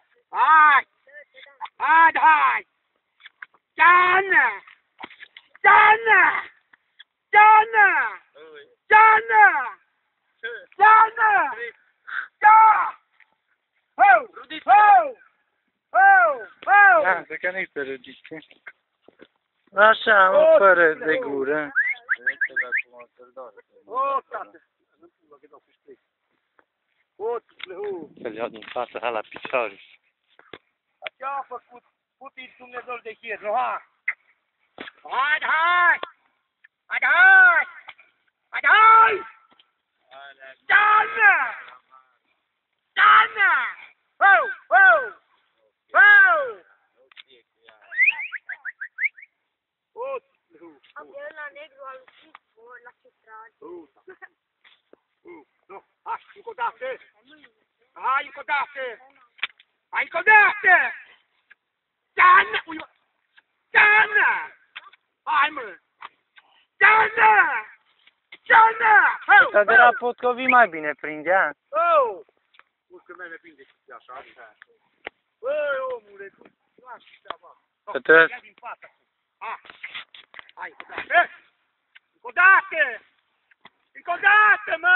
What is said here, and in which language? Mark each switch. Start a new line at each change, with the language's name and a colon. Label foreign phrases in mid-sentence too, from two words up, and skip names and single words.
Romanian: Hai! Hai, hai! Gianna! Gianna! Gianna! Gianna! Gianna! Ja! Ho! Ho! Ho! Ho! Lasă că nu-i pe răgiște. Așa, mă, fără de gură. O, tată! Nu că dau cu ștrei. O, tlăhu! Să-l iau din față, hai la picioare. Ce a făcut? Putin Dumnezeu de chier, nu, ha? Hai, hai! Hai, hai! Hai, hai! Gianna! Gianna! Ho! Ho! Ho! O, tlăhu! Abia la negru al lui la central. Nu, hai, încă o dată! Hai, încă o dată! Hai, încă o dată! Gianna! Ui, Gianna! Hai, mă! Gianna! Gianna! Ho! Ăsta de la Potcovi mai bine prindea. Oh! Urcă mea ne prinde și așa. Băi, omule, nu aș fi treaba. Că trebuie- Ia din față. Hai, încă o dată! Încă o dată! Încă o dată, mă!